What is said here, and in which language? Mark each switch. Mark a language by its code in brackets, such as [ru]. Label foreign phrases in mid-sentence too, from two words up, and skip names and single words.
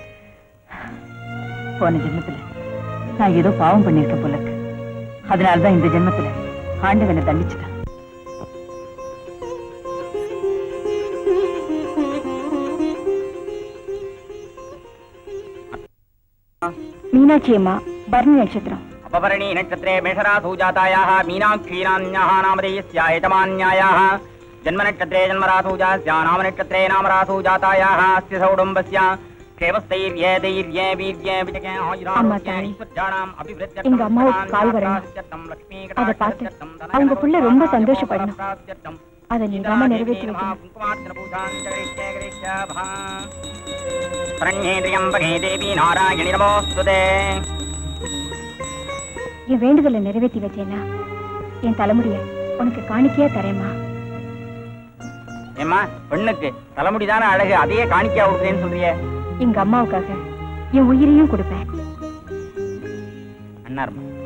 [ta] போன ஜென்மத்துல நான் ஏதோ பாவம் பண்ணிருக்கேன் போல இருக்கு. அதனாலதான் இந்த ஜென்மத்துல ஆண்டவனை தண்டிச்சுட்டான். மீனாட்சி அம்மா, பரணி நட்சத்திரம். [sa] अपवर्णी नक्षत्रे मेषरासु जातायाः मीनाक्षीरान्याः नामधेयस्या एतमान्यायाः जन्मनक्षत्रे जन्मरासु जास्या नामनक्षत्रे नामरासु जातायाः अस्य सौडुम्बस्य क्षेमस्थैर्ये दैर्ये वीर्ये विजये [ta] அம்மா தாய், எங்க அம்மாவுக்கு கால் வரணும். அதை பார்த்து அவங்க புள்ள ரொம்ப சந்தோஷப்படணும். அதை நீங்காம நிறைவேற்றி வைக்கணும். [sa] देवी नारायणि नमोस्तुते. [ta] என் வேண்டுதலை நிறைவேற்றி வச்சேன்னா என் தலைமுடிய உனக்கு காணிக்கையா தரேம்மா. ஏம்மா, பெண்ணுக்கு தலைமுடிதான அழகு, அதையே காணிக்கையா கொடுக்குறேன்னு சொல்றியே? எங்க அம்மாவுக்காக என் உயிரையும் கொடுப்பேன். அண்ணாருமா,